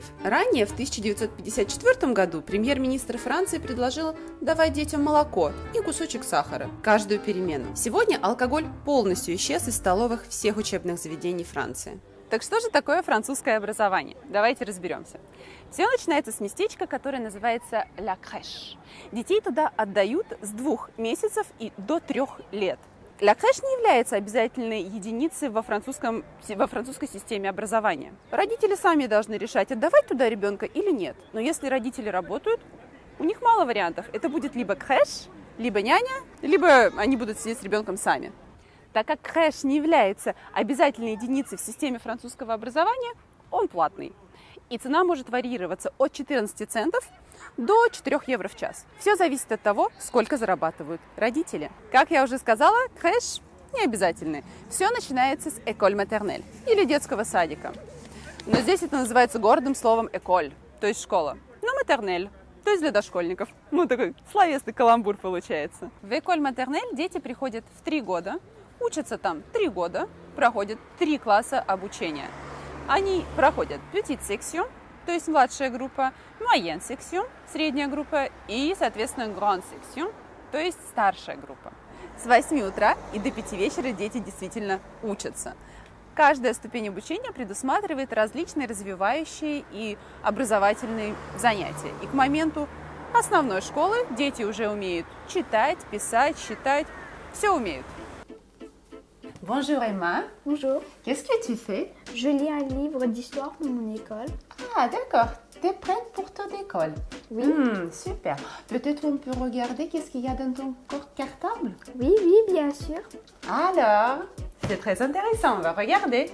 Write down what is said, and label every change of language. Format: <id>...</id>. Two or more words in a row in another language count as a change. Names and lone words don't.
<ru>Ранее, в 1954 году, премьер-министр Франции предложил давать детям молоко и кусочек сахара каждую перемену. Сегодня алкоголь полностью исчез из столовых всех учебных заведений Франции. Так что же такое французское образование? Давайте разберемся. Все начинается с местечка, которое называется</ru> <fr>«la crèche».</fr> <ru>Детей туда отдают с 2 месяцев и до 3 лет.</ru> <fr>«La crèche»</fr> <ru>не является обязательной единицей во французской системе образования. Родители сами должны решать, отдавать туда ребенка или нет. Но если родители работают, у них мало вариантов. Это будет либо крèche, либо няня, либо они будут сидеть с ребенком сами. Так как крèche не является обязательной единицей в системе французского образования, он платный. И цена может варьироваться от 14 центов до 4 евро в час. Все зависит от того, сколько зарабатывают родители. Как я уже сказала, крèche не обязательный. Все начинается с</ru> <fr>école maternelle</fr> <ru>или детского садика. Но здесь это называется гордым словом école, то есть школа. Но maternelle, то есть для дошкольников. Ну, такой словесный каламбур получается. В</ru> <fr>école maternelle</fr> <ru>дети приходят в 3 года, учатся там 3 года, проходят 3 класса обучения. Они проходят</ru> <fr>petite section,</fr> <ru>то есть младшая группа,</ru> <fr>moyenne section,</fr> <ru>средняя группа и, соответственно,</ru> <fr>grande section,</fr> <ru>то есть старшая группа. С 8 утра и до 5 вечера дети действительно учатся. Каждая ступень обучения предусматривает различные развивающие и образовательные занятия. И к моменту основной школы дети уже умеют читать, писать, считать, все умеют.</ru> <fr>Bonjour Emma. Bonjour, Qu'est-ce que tu fais? je lis un livre d'histoire pour mon école. Ah, d'accord. T'es prête pour ton école? Oui, Super. Peut-être on peut regarder qu'est-ce qu'il y a dans ton cartable? oui, bien sûr. Alors, c'est très intéressant, on va regarder.</fr>